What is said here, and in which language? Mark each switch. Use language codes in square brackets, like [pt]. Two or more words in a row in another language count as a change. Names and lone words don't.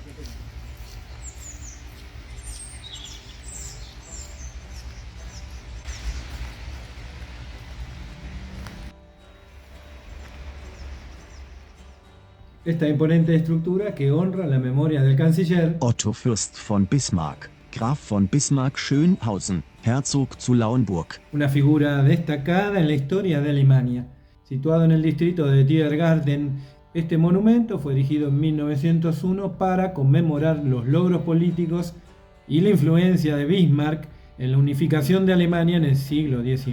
[es] Esta imponente estructura que honra la memoria del canciller Otto Fürst von Bismarck, Graf von Bismarck-Schönhausen, Herzog zu Lauenburg. Una figura destacada en la historia de Alemania. Situado en el distrito de Tiergarten, este monumento fue erigido en 1901 para conmemorar los logros políticos y la influencia de Bismarck en la unificación de Alemania en el siglo XIX.